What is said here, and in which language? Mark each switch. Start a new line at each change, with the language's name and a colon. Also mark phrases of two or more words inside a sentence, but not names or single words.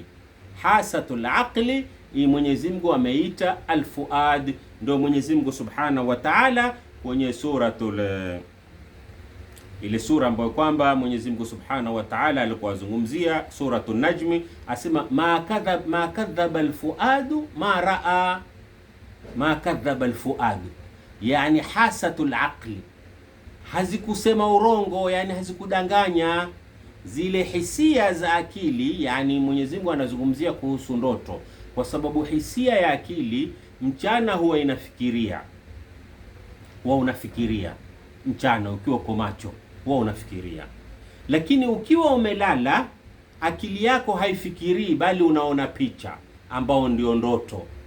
Arabic: حاسة العقل
Swahili: Mwenyezi Mungu ameita al-fuad, ndio Mwenyezi Mungu
Arabic: سبحانه وتعالى
Swahili: kwenye ile sura ambayo kwamba Mwenyezi Mungu
Arabic: سبحانه وتعالى
Swahili: alikuwa azungumzia,
Arabic: سورة النجم,
Swahili: asema
Arabic: ما كذب الفؤاد ما رأى. ما كذب الفؤاد,
Swahili: yani
Arabic: حاسة العقل,
Swahili: hazikusema urongo, yani hazikudanganya zile hisia za akili. Yani Mwenyezi Mungu anazungumzia kuhusu ndoto, kwa sababu hisia ya akili mchana huwa inafikiria, unafikiria mchana ukiwa uko macho, huwa unafikiria, lakini ukiwa umelala akili yako haifikirii, bali unaona picha ambao ndio ndoto.